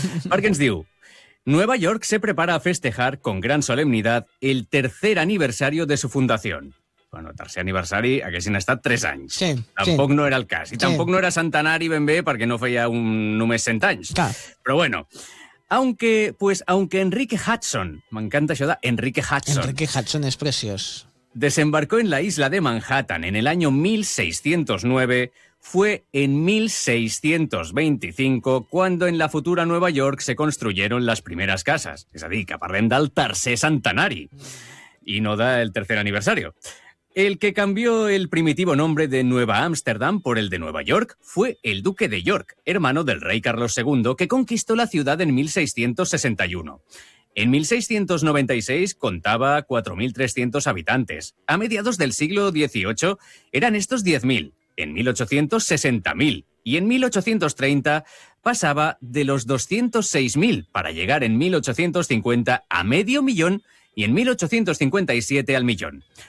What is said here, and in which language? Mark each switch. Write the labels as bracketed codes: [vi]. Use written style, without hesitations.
[ca] Perquè ens diu, [es] Nueva York se prepara a festejar con gran solemnidad el tercer aniversario de su Fundació. [ca] Bueno, tercer aniversari haguessin estat 3 anys. Sí, tampoc sí. No era el cas. I tampoc sí. No era centenari ben bé perquè no feia només 100 anys. Clar. Però bueno, [es] aunque Enrique Hudson, [ca] m'encanta això d'Enrique Hudson. Enrique Hudson és preciós. [es] Desembarcó en la isla de Manhattan en el año 1609, fue en 1625 cuando en la futura Nueva York se construyeron las primeras casas. [ca] És a dir, que parlem del tercer centenari i no del tercer aniversari. [es] El que cambió el primitivo nombre de Nueva Ámsterdam por el de Nueva York fue el duque de York, hermano del rey Carlos II, que conquistó la ciudad en 1661. En 1696 contaba 4.300 habitantes. A mediados del siglo XVIII eran estos 10.000, en 1800 60.000 y en 1830 pasaba de los 206.000 para llegar en 1850 a medio millón y en 1857 al millón.